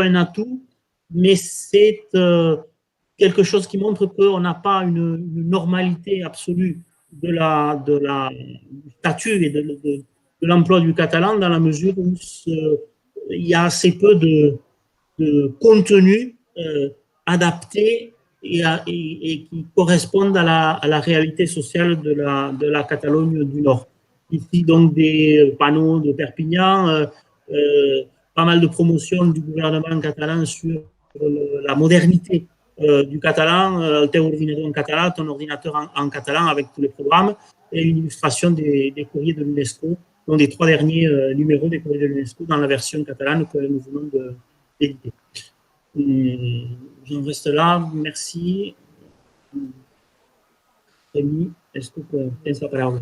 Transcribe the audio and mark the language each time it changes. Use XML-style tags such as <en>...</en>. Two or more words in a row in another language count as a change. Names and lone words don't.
<fr>un atout, mais c'est quelque chose qui montre qu'on n'a pas une normalité absolue du statut et de l'emploi du catalan, dans la mesure où il y a assez peu de contenu adapté et qui correspondent à la réalité sociale de la Catalogne du Nord. Ici, donc, des panneaux de Perpignan, pas mal de promotions du gouvernement catalan sur la modernité du catalan,</fr> <ca>el teu ordinador en català,</ca> <fr>ton ordinateur en catalan avec tous les programmes, et une illustration des courriers de l'UNESCO, donc des 3 derniers numéros des courriers de l'UNESCO dans la version catalane que nous venons d'éditer. J'en reste là, merci. Rémi, est-ce que tu tens la parole?</fr>